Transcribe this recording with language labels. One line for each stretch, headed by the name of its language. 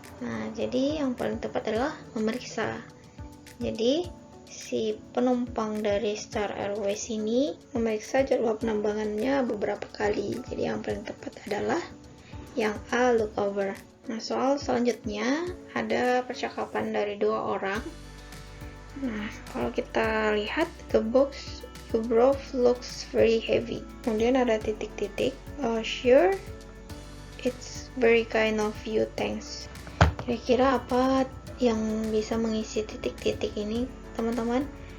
Indonesian: Nah, jadi yang paling tepat adalah memeriksa. Jadi si penumpang dari Star Airways ini memeriksa jadwal penerbangannya beberapa kali. Jadi yang paling tepat adalah yang A, look over. Nah, soal selanjutnya ada percakapan dari dua orang.
English: Nah, kalau kita lihat the box you brought looks very heavy. Kemudian ada titik-titik. Sure, it's very kind of you, thanks.
Indonesian: Kira-kira apa yang bisa mengisi titik-titik ini teman-teman?